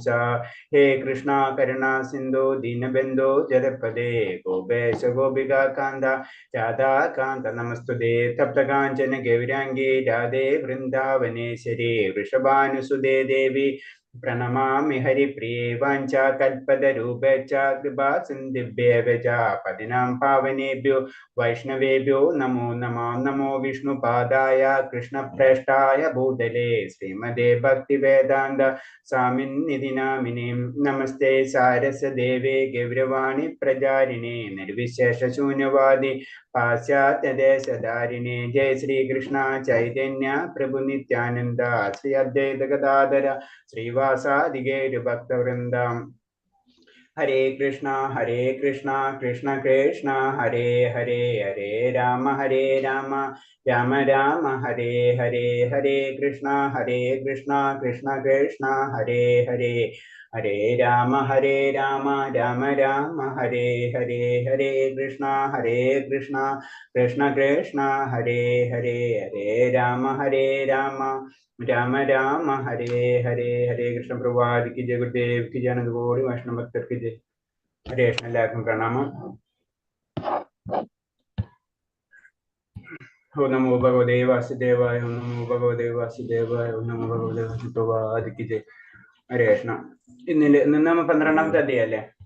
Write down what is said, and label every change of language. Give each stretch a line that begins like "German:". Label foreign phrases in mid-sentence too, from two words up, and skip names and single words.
Sanskrit: ഹേ കൃഷ്ണ കരുണാ സിന്ധു ദീനബന്ധോ ജലപദേ ഗോപേശ ഗോപികാ കാന്ത രാധാകാന്ത നമസ്തുതേ. തപ്തകാഞ്ചന ഗൗരാംഗേ രാധേ വൃന്ദാവനേശ്വരി വൃഷഭാനുസുതേ ദേവി പ്രണമാമി ഹരിപ്രിയേ. വാഞ്ചാകൽപതരൂപേച്ഛ കൃപാ സിന്ധിഭ്യേവ ച പതിനാം പാവനേഭ്യോ വൈഷ്ണവേഭ്യോ നമോ നമഃ. നമോ വിഷ്ണുപാദായ കൃഷ്ണപ്രേഷ്ഠായ ഭൂതലേ ശ്രീമതേ ഭക്തിവേദാന്ത സ്വാമിന്നിധി നാമിനേ. നമസ്തേ സാരസ്വദേവേ ഗൗരവാണി പ്രചാരിണേ നിർവിശേഷശൂന്യവാദി പാശ്ചാത്യദേശധാരിണേ. ജയ ശ്രീകൃഷ്ണ ചൈതന്യ പ്രഭു നിത്യാനന്ദ ശ്രീ അദ്വൈത ഗദാധര ശ്രീവാസാദി ഗൗരഭക്തവൃന്ദ. ഹരേ കൃഷ്ണ കൃഷ്ണ കൃഷ്ണ ഹരേ ഹരേ. ഹരേ രാമ രാമ രാമ ഹരേ ഹരേ. ഹരേ കൃഷ്ണ കൃഷ്ണ കൃഷ്ണ ഹരേ ഹരേ. ഹരേ രാമ രാമ രാമ ഹരേ ഹരേ. ഹരേ കൃഷ്ണ കൃഷ്ണ കൃഷ്ണ ഹരേ ഹരേ. ഹരേ രാമ രാമ രാമ ഹരേ ഹരേ.
Hindi: हरे कृष्ण प्रभुपाद की जय। गुरुदेव की जय। अनंतकोटि वैष्णव भक्तर की जय.
Malayalam: ഹരേ കൃഷ്ണ. എല്ലാവർക്കും പ്രണാമം.
Sanskrit: ഓം നമോ ഭഗവതേ വാസുദേവായ. ഓം നമോ ഭഗവതേ വാസുദേവായ. ഓം നമോ ഭഗവതേ വാസുദേവായ
Hindi: की जय.
Malayalam: ഹരേ കൃഷ്ണ. ഇന്ന് നമ്മൾ 12ാമത്തെ അധ്യായം അല്ലേ